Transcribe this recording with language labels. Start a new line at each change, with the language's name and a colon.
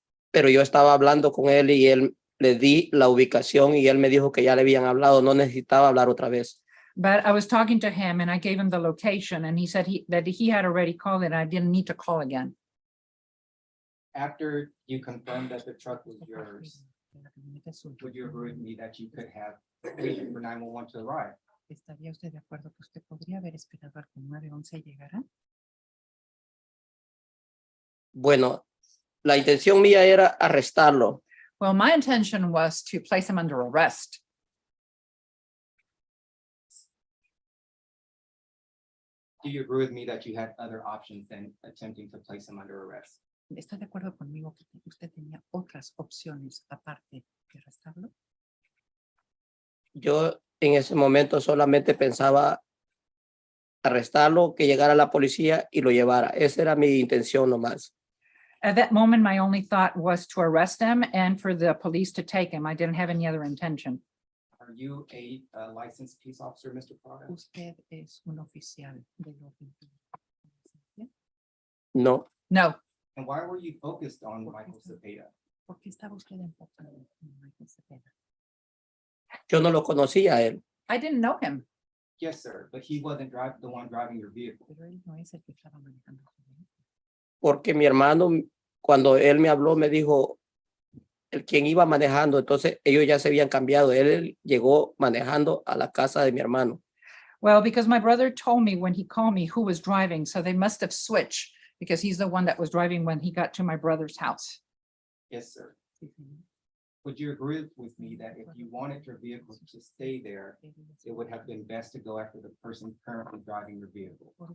Spanish: pero yo estaba hablando con él y él le di la ubicación y él me dijo que ya le habían hablado, no necesitaba hablar otra vez.
English: But I was talking to him and I gave him the location and he said that he had already called it. I didn't need to call again. After you confirmed that the truck was yours, would you agree with me that you could have waited for 911 to arrive?
Spanish: ¿Estaría usted de acuerdo que usted podría haber esperado a que 911 llegara? Bueno, la intención mía era arrestarlo,
English: Well, my intention was to place him under arrest. Do you agree with me that you had other options than attempting to place him under arrest?
Spanish: ¿Está de acuerdo conmigo que usted tenía otras opciones aparte de arrestarlo? yo en ese momento solamente pensaba arrestarlo, que llegara la policía y lo llevara. Esa era mi intención nomás.
English: At that moment, my only thought was to arrest him and for the police to take him. I didn't have any other intention. Are you a licensed peace officer, Mr. Prada?
Spanish: Usted es un oficial del orden público. No,
English: No. And why were you focused on Michael Cepeda?
Spanish: ¿Por qué estaba usted enfocado en Michael Cepeda? yo no lo conocía a él.
English: I didn't know him. Yes, sir, but he wasn't the one driving your vehicle.
Spanish: Pero él no es el que estaba manejando su vehículo. Porque mi hermano, cuando él me habló, me dijo el quien iba manejando, entonces ellos ya se habían cambiado. Él llegó manejando a la casa de mi hermano.
English: Well, because my brother told me when he called me who was driving, so they must have switched because he's the one that was driving when he got to my brother's house. Yes, sir. Would you agree with me that if you wanted your vehicle to stay there, it would have been best to go after the person currently driving your vehicle?